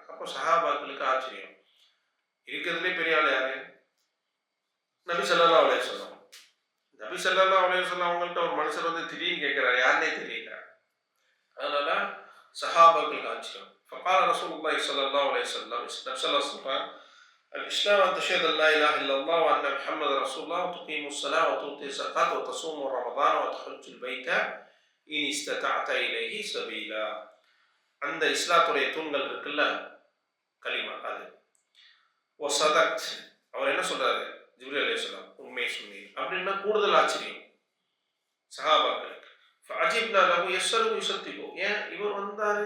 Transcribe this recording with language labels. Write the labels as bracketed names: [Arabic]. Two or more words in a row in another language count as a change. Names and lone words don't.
[Tamil] அப்போ சஹாபாக்களுக்கு ஆச்சரியம். இருக்கிறதுலே பெரிய ஆள் யாரு? [Arabic] نبي صلى الله عليه وسلم. نبي صلى الله عليه وسلم [Tamil] அவங்கள்ட்ட ஒரு மனுஷர் வந்து திடீர்னு கேட்கிறார், யாருன்னே தெரியல. அதனால சஹாபாக்களுக்கு ஆச்சரியம். [Arabic] فقال رسول الله صلى الله عليه وسلم، نبي صلى الله عليه وسلم, الإسلام أن تشهد أن لا إله إلا الله وأن محمد رسول الله وتقيم الصلاة وتؤتي الزكاة وتصوم رمضان وتحج البيت إن استطعت إليه سبيلا. [Tamil] அந்த இஸ்லாத்துடைய தூண்கள் இருக்குல்ல, கலிமா அது. வஸதக்த், அவர் என்ன சொல்றாரு? ஜிப்ரீல் அலைஹிஸ்ஸலாம், உண்மை சொன்னீர் அப்படின்னா கூடுதல் ஆச்சரியம் சஹாபாக்களுக்கு. [Arabic] فعجبنا له يسأله يصدقه, [Tamil] ஏன் இவர் வந்தாரு?